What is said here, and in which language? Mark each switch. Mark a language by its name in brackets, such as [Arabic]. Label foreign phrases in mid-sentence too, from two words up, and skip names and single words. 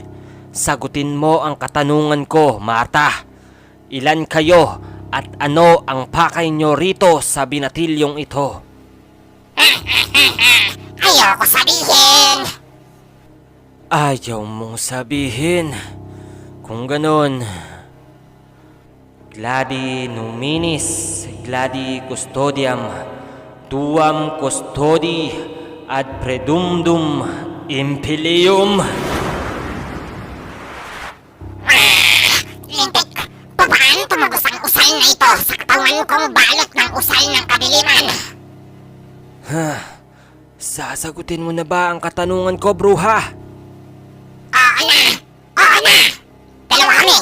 [Filipino] Sagutin mo ang katanungan ko, Marta. Ilan kayo at ano ang pakay nyo rito sa binatilyong ito? Ayoko sabihin. Ayaw mong sabihin. Kung ganon, [Latin] gladi numinis, gladi custodiam, tuam custodi ad predumdum impilium. [Filipino] Lintik, paano tumagos ang usal na ito sa katawan kong balot ng usal ng kadiliman? Sasagutin mo na ba ang katanungan ko, bruha? Oo na! Oo na! Dalawa kami!